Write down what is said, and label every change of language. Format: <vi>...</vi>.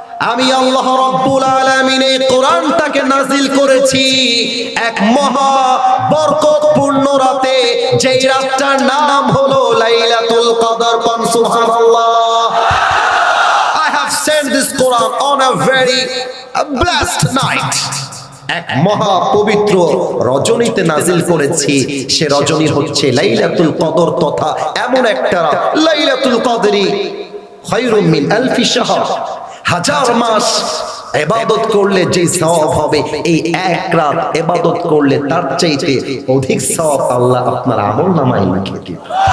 <bn>আমি আল্লাহ রাব্বুল আলামিন এই কোরআনটাকে নাজিল করেছি এক মহা বরকতপূর্ণ রাতে, যেই রাতটার নাম হলো লাইলাতুল কদর। কোন সুবহানাল্লাহ।</bn> <en>I have sent this Quran on a very blessed night,</en> <bn>এক মহা পবিত্র রজনীতে নাজিল করেছি। সে রজনী হচ্ছে লাইলাতুল কদর, তথা এমন একটা রাত,</bn> <ar>লাইলাতুল কদরি খায়রুম মিন আলফি শাহর,</ar> <bn>হাজার মাস ইবাদত করলে যে সওয়াব হবে, এই এক রাত ইবাদত করলে তার চাইতে অধিক সওয়াব আল্লাহ আপনার আমলনামায় লিখে দিবেন।</bn>